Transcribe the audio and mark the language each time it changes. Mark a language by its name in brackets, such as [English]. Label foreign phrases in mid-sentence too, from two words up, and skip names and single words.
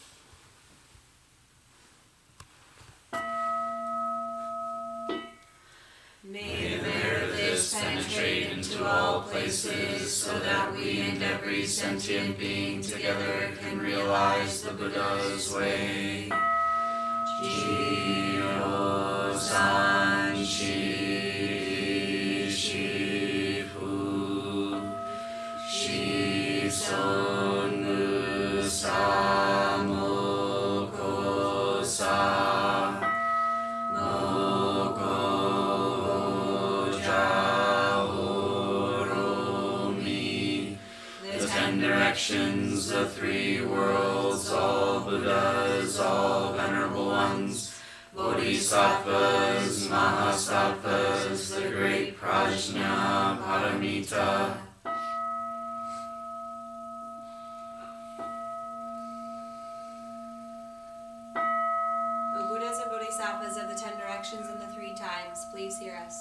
[English] May the merit of this penetrate into all places, so that we and every sentient being together can realize the Buddha's way. [Japanese] Jio san shi shi fu, shi son mu sa mo ko sa, mo ko ja oro mi. [English] The 10 directions, the 3 worlds, all Buddhas, all venerable ones, Bodhisattvas, Mahasattvas, the great Prajna Paramita. O Buddhas and Bodhisattvas of the 10 directions and the 3 times, please hear us.